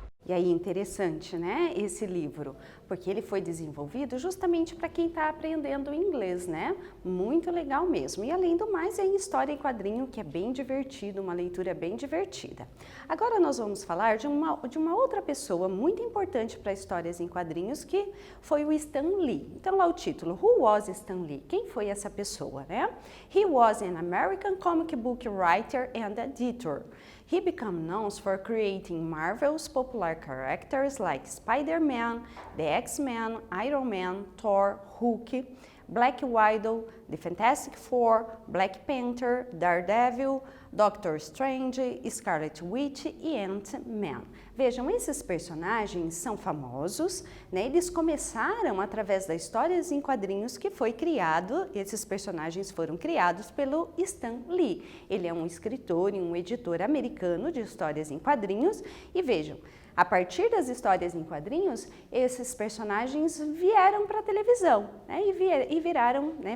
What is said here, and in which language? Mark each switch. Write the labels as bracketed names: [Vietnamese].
[Portuguese] E aí, interessante, né, esse livro, porque ele foi desenvolvido justamente para quem está aprendendo inglês, né? Muito legal mesmo. E além do mais, é em história em quadrinho, que é bem divertido, uma leitura bem divertida. Agora nós vamos falar de uma outra pessoa muito importante para histórias em quadrinhos, que foi o Stan Lee. Então lá o título, [English] Who was Stan Lee? [Portuguese] Quem foi essa pessoa, né? [English] He was an American comic book writer and editor. He became known for creating Marvel's popular characters like Spider-Man, the X-Men, Iron Man, Thor, Hulk, Black Widow, The Fantastic Four, Black Panther, Daredevil, Doctor Strange, Scarlet Witch e Ant-Man. [Portuguese] Vejam, esses personagens são famosos, né? Eles começaram através das histórias em quadrinhos que foi criado, esses personagens foram criados pelo Stan Lee. Ele é um escritor e um editor americano de histórias em quadrinhos e vejam, a partir das histórias em quadrinhos, esses personagens vieram para a televisão, né? E viraram, né?